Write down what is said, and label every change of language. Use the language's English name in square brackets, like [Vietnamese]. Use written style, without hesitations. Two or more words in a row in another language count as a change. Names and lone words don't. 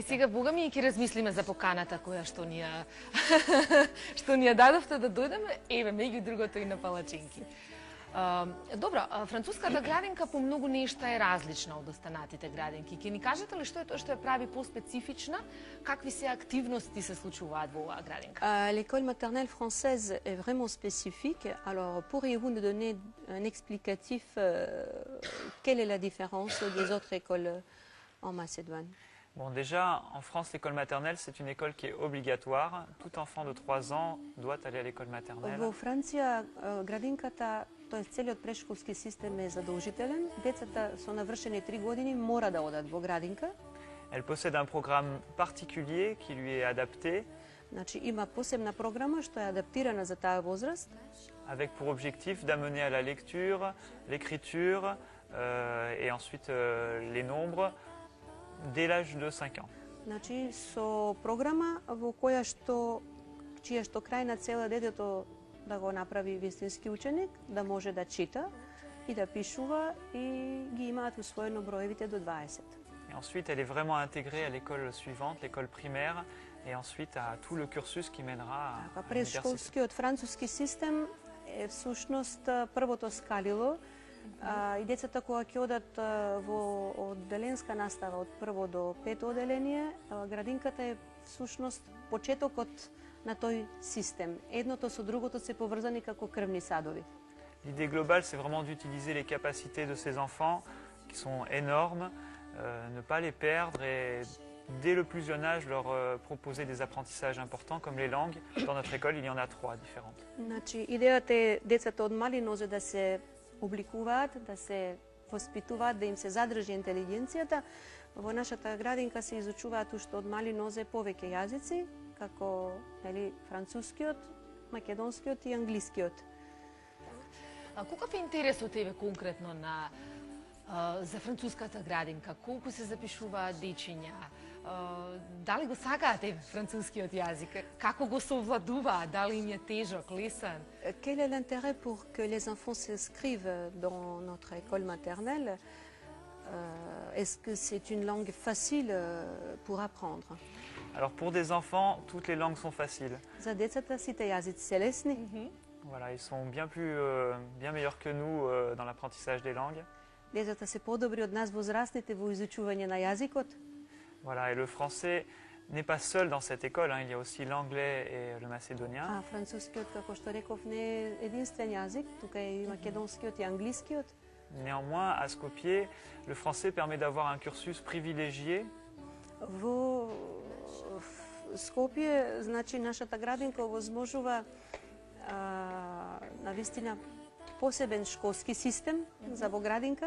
[Macedonian] И сега бога ми ќе размислиме за поканата која што ни ја дадовте да дојдеме, еве меѓу другото и на палачинки. Добро, француската градинка по многу нешта е различна од останатите градинки. Ќе ни кажете ли што е тоа што ја прави поспецифична? Какви се активности се случуваат во оваа градинка? [French] L'école maternelle française est vraiment spécifique. Alors, pourriez-vous nous donner un explicatif quelle est la différence des autres écoles en Macédoine? Bon, déjà, en France, l'école maternelle, c'est une école qui est obligatoire. Tout enfant de 3 ans doit aller à l'école maternelle. [Macedonian] Во Франција градинката, тоа целиот прешколски систем е задолжителен. Децата со навршени 3 години мора да одат во градинка. [French] Elle possède un programme particulier qui lui est adapté. [Macedonian] Значи има посебна програма што е адаптирана за таа возраст. [French] Avec pour objectif d'amener à la lecture, l'écriture et ensuite les nombres dès l'âge de 5 ans. [Macedonian] Значи со програма во која што чија што крајна цел е детето да го направи вистински ученик, да може да чита и да пишува и ги имаат усвоено броевите до 20. [French] Et ensuite, elle est vraiment intégrée à l'école suivante, l'école primaire, et ensuite à tout le cursus qui mènera à l'université. [Macedonian] Предшколскиот француски систем е всушност првото скалило и децата кога ќе одат во одделенска настава од прво до пето одделение, градинката е всушност почетокот на тој систем. Едното со другото се поврзани како крвни садови. [French] L'idée globale, c'est vraiment d'utiliser les capacités de ces enfants qui sont énormes, ne pas les perdre et dès le plus jeune âge leur proposer des apprentissages importants comme les langues. Dans notre école, il y en a 3 différentes. [Macedonian] Значи, идејата е децата од мали нозе да се обликуваат, да се воспитуваат да им се задржи интелигенцијата. Во нашата градинка се изучуваат уште од мали нозе повеќе јазици, како францускиот, македонскиот и англискиот. Каков е интересот тебе конкретно за француската градинка? Колку се запишуваат дечиња? Дали го сакаат францускиот јазик? Како го совладуваат? Дали им е тежок, лесен? [French] Quel est l'intérêt pour que les enfants s'inscrivent dans notre école maternelle? Est-ce que c'est une langue facile pour apprendre? Alors pour des enfants, toutes les langues sont faciles. [Macedonian] За децата сите јазици се лесни. [French] Voilà, ils sont bien meilleurs que nous dans l'apprentissage des langues. [Macedonian] Децата се подобри од нас возрастните во изучување на јазикот. [French] Voilà, et le français n'est pas seul dans cette école, hein. Il y a aussi l'anglais et le macédonien. [Macedonian] Францускиот, како што реков, не е единствен јазик, тука е и македонскиот и англискиот. [French] Néanmoins, à Skopje, le français permet d'avoir un cursus privilégié. [Macedonian] Во Скопје, значи, нашата градинка овозможува навистина посебен школски систем за во градинка.